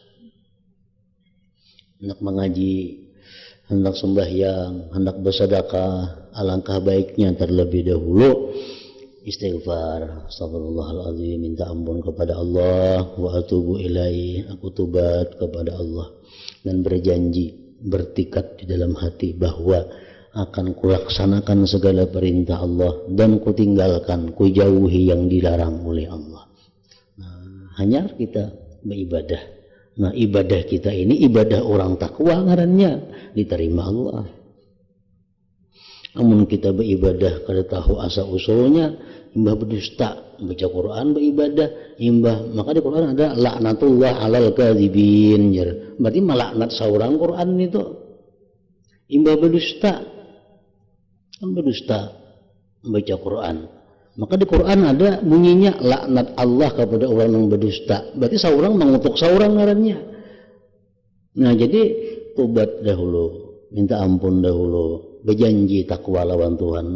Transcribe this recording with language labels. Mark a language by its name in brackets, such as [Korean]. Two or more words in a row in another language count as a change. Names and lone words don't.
[Banjar] Hendak mengaji, hendak sembahyang, hendak bersedekah, alangkah baiknya terlebih dahulu istighfar, astagfirullahaladzim, minta ampun kepada Allah, [Arabic] وأتوب إليه, [Banjar] aku tobat kepada Allah, dan berjanji, bertikad di dalam hati bahwa akan kulaksanakan segala perintah Allah dan kutinggalkan, kujauhi yang dilarang oleh Allah. Nah, hanya kita beribadah. Nah, ibadah kita ini ibadah orang takwa ngarannya, diterima Allah. Namun kita beribadah kada tahu asal usulnya, imbah berdusta, baca Quran beribadah, imbah maka di Quran ada [Arabic] لعنة الله على الكاذبين. [Banjar] Berarti melaknat seorang Quran itu. Imbah berdusta, baca Quran. Maka di Quran ada bunyinya laknat Allah kepada orang yang berdusta. Berarti seorang mengutuk seorang ngarannya. Nah, jadi tobat dahulu, minta ampun dahulu, berjanji takwa lawan Tuhan.